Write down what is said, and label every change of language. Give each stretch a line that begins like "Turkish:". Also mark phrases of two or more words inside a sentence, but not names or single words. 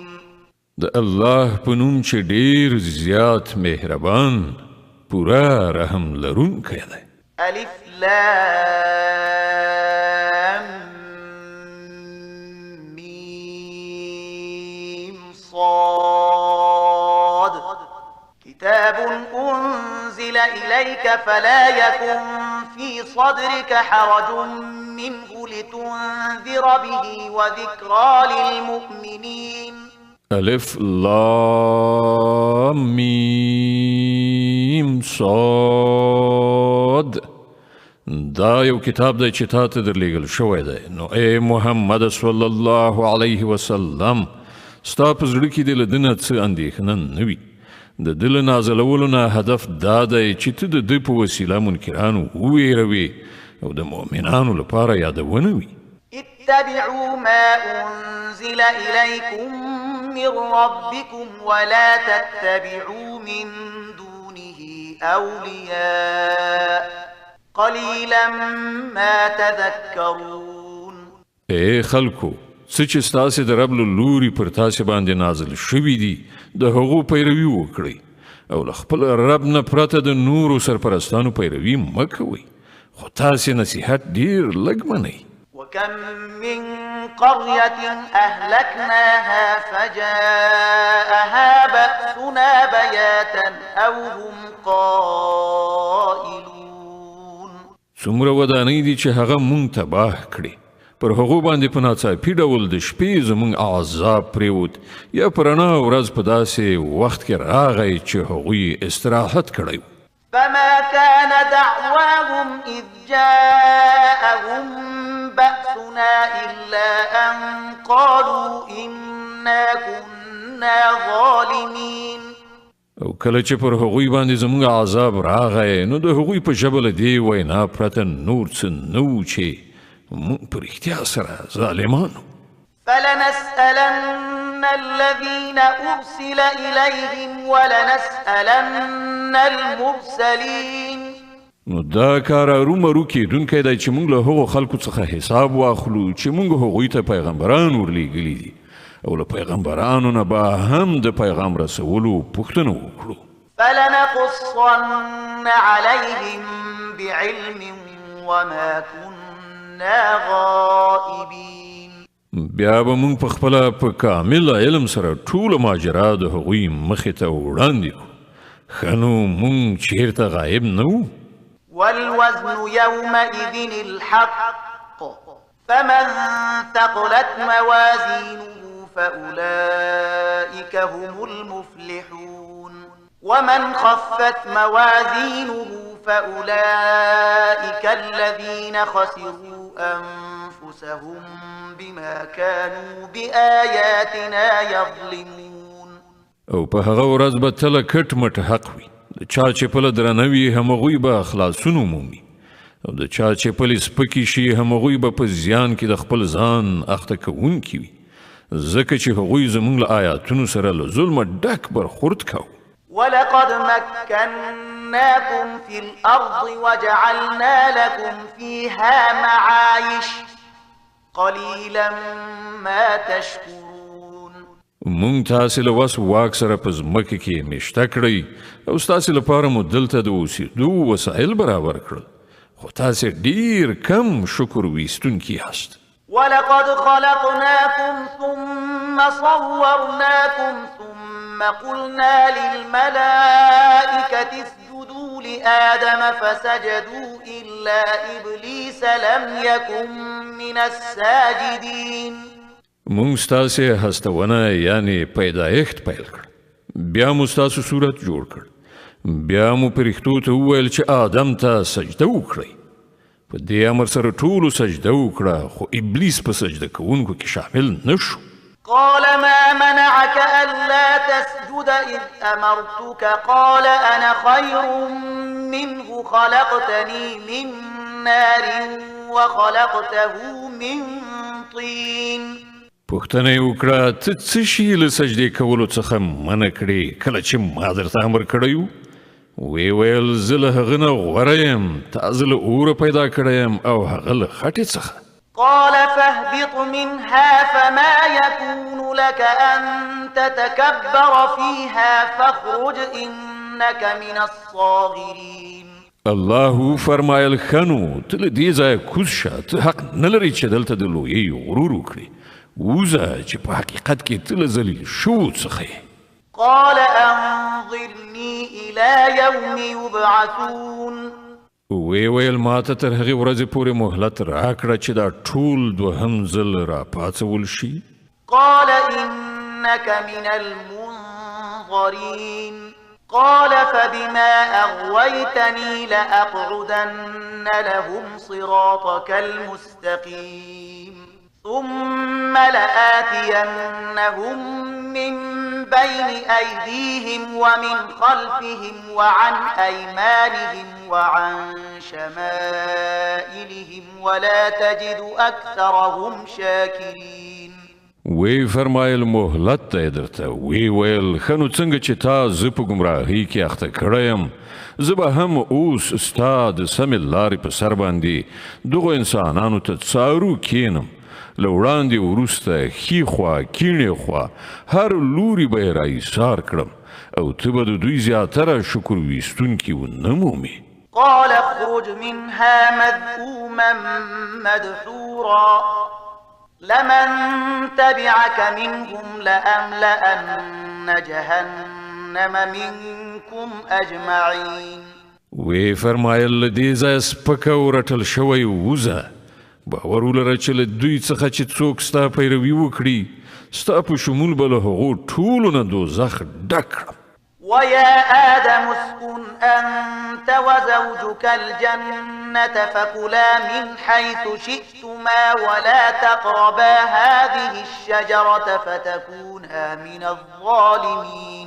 Pashto: د الله په نوم چې ډېر زیات مهربان پورا رحم لرونکی دی
Arabic: الف لام میم صاد كتاب أنزل إليك فلا يكن في صدرك حرج منه لتنذر به وذكرى للمؤمنين الف لام میم صاد
Pashto: دا یو کتاب دی چې تا ته درلیږل شوی دی نو ای محمد
Arabic: صلی الله علیه وسلم
Pashto: ستا په زړه کې د له ده نه څه اندېښنه نه وي د ده له نازلولو نه هدف دا دی چې ته د ده په وسیله منکرانو وویروې او د مؤمنانو لپاره یادونه وي
Arabic: اتبعوا ما أنزل إليكم من ربكم ولا تتبعوا من دونه أولياء قليلا ما تذكرون
Pashto: ای خلکو څه چې ستاسې د رب له لوري پر تاسې باندې نازل شوي دي د هغو پیروي وکړئ او له خپل رب نه پرته د نورو سرپرستانو پیروي مه کوئ خو تاسې نصیحت ډېر لږ منئ
Arabic: وكم من قرية أهلكناها فجاءها بأسنا بياتا أو هم قائلون
Pashto: څومره ودانۍ دي چې هغه مونږ تباه کړي پر هغو باندې په ناڅاپي ډول د شپې زموږ عذاب پریوت یا په رڼا ورځ په داسې وخت کې راغی چې هغوی استراحت کړی
Arabic: فما كان دعواهم إذ جاءهم بأسنا إلا أن قالوا إنا كنا ظالمين
Pashto: او کله چې پر هغوی باندې زموږ عذاب راغی نو د هغوی په ژبه له دې وینا پرته نور څه نه و چې مونږ په رښتیا سره ظالمانو
Arabic: فلنسألن الذين أرسل إليهم ولنسألن المرسلين
Pashto: نو دا کار ارومرو کېدونکی دی چې موږ له هغو خلکو څخه حساب واخلو چې موږ هغوی ته پیغمبران ورلیږلي دي او له پیغمبرانو نه به هم د پیغام رسولو پوښتنه وکړو
Arabic: فلنقصن عليهم بعلم وما كنا غائبين
Pashto: بیا به موږ په خپله په کامل علم سره ټوله ماجرا د هغوی مخې ته وړاندې کړو ښه نو موږ چېرته غایب نه وو
Arabic: والوزن يومئذ الحق فمن ثقلت موازينه فأولئك هم المفلحون ومن خفت موازينه فأولئك الذين خسروا أنفسهم بما كانوا بآياتنا يظلمون
Pashto: او په هغه ورځ به تله کټ مټ حق وي د چا چې پله درنه وي همغوی به خلاصون ومومي او د چا چې پلې سپکې شي همغوی به په زیان کې د خپل ځان اخته کوونکي وي ځکه چې هغوی زموږ له آیاتونو سره له ظلمه ډک برخورد کوو
Arabic: ولقد مكناكم في الأرض وجعلنا لكم فيها معايش قليلا ما تشكرون
Pashto: مونږ تاسې له وس واک سره په ځمکه کې میشته کړئ او ستاسې لپاره مو دلته د اوسېدو وسایل برابر کړل خو تاسې ډېر کم شکر ویستونکي یاست
Arabic: ولقد خلقناكم ثم صورناكم ثم قلنا للملائكة اسجدوا لآدم فسجدوا إلا إبليس لم يكن من الساجدين
Pashto: مونږ ستاسې هستونه یعنې پیدایښت پیل کړ بیا مو ستاسو صورت جوړ کړ بیا مو پرښتو ته وویل چې آدم ته سجده وکړئ په دې امر سره ټولو سجده وکړه خو ابلیس په سجده کوونکو کې شامل نه شو
Arabic: قال ما منعك ألا تسجد إذ أمرتك قال أنا خير منه خلقتني من نار وخلقته من طين
Pashto: پوښتنه یې وکړه ته څه شي له سجدې کولو څخه منع کړې کله چې ما درته امر کړی و ویې ویل زه له هغه نه غوره یم تا زه له اوره پیدا کړی یم او هغه له خټې څخه
Arabic: قال فاهبط منها فما يكون لك أن تتكبر فيها فاخرج إنك من الصاغرين
Pashto: الله فرمایل خنو ته له دې ځایه کوز شه ته حق نه لرې چې دلته د لویۍ غرور وکړې وځه چې په حقیقت کې ته له ذلیل شوو څخه یې
Arabic: قال أنظرني إلى يوم يبعثون
Pashto: وی ویل ما ته تر هغې ورځې پورې مهلت راکړه چې دا ټول دوهم ځل راپاڅول شي
Arabic: قال إنك من المنظرين قال فبما أغويتني لأقعدن لهم صراطك المستقيم ثم لآتينهم من بين أيديهم ومن خلفهم وعن أيمانهم وعن شمائلهم ولا تجد أكثرهم شاكرين
Pashto: وی فرمایل مهلت ته درته وی ویل خنو څنګه چې تا زه په ګمراهۍ کې اخته کړی یم زه به هم اوس ستا د سمې لارې په سر باندې دغو انسانانو ته څارو کینم له وړاندې وروسته ښي خوا کیڼې خوا هر لوري به یې راایسار کړم او ته به د دوی زیاتره شکر ویستونکي ونه مومې
Arabic: قال اخرج منها مذءوما مدحورا لمن تبعك منهم لأملأن جهنم منكم أجمعين
Pashto: وی فرمایل له دې ځایه سپکه ورټل شوی ووځه باور ولره چې له دوی څخه چې څوک ستا پیروي وکړي ستا په شمول به له هغو ټولو نه دوزخ ډک کړم
Arabic: ويا آدم اسكن أنت وزوجك الجنة فكلا من حيث شئتما ولا تقربا هذه الشجرة فتكونا من الظالمين